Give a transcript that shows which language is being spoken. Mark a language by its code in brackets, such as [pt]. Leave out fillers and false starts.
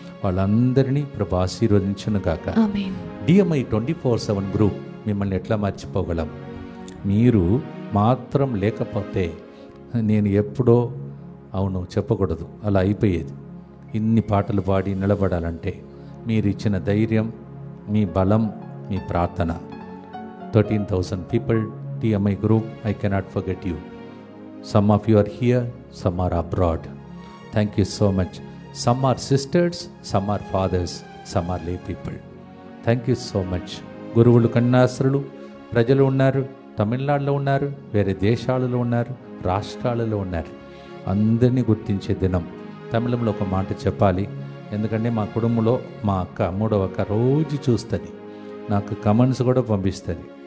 [te] వాళ్ళందరినీ ప్రభు ఆశీర్వదించును గాక. DMI 24/7 గ్రూప్ మిమ్మల్ని ఎట్లా మర్చిపోగలం? మీరు మాత్రం లేకపోతే నేను ఎప్పుడో అవును చెప్పకూడదు, అలా అయిపోయేది. ఇన్ని పాటలు పాడి నిలబడాలంటే మీరు ఇచ్చిన ధైర్యం, మీ బలం, మీ ప్రార్థన. [en] 13,000 people DMI group, I cannot forget you. Some of you are here, some are abroad. Thank you so much. Some are sisters, some are fathers, some are lay people. Thank you so much. [te] గురువులు, కన్యాస్త్రులు, ప్రజలు ఉన్నారు, తమిళనాడులో ఉన్నారు, వేరే దేశాలలో ఉన్నారు, రాష్ట్రాలలో ఉన్నారు. అందరినీ గుర్తించే దినం. తమిళంలో ఒక మాట చెప్పాలి, ఎందుకంటే మా కుటుంబంలో మా అక్క, మూడవ అక్క రోజు చూస్తుంది, నాకు కమెంట్స్ కూడా పంపిస్తుంది.